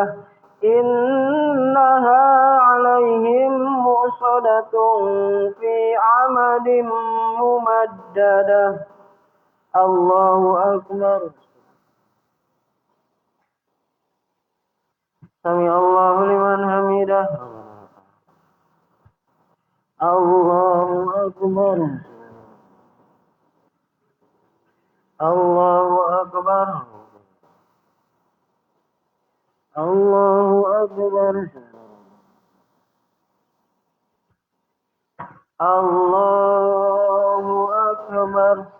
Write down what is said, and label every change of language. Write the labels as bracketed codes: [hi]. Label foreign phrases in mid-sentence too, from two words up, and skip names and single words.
[ar] إنها عليهم مؤصدة في عمد ممددة. الله أكبر. سمع الله لمن حمده. الله أكبر. الله أكبر. الله أكبر. الله أكبر.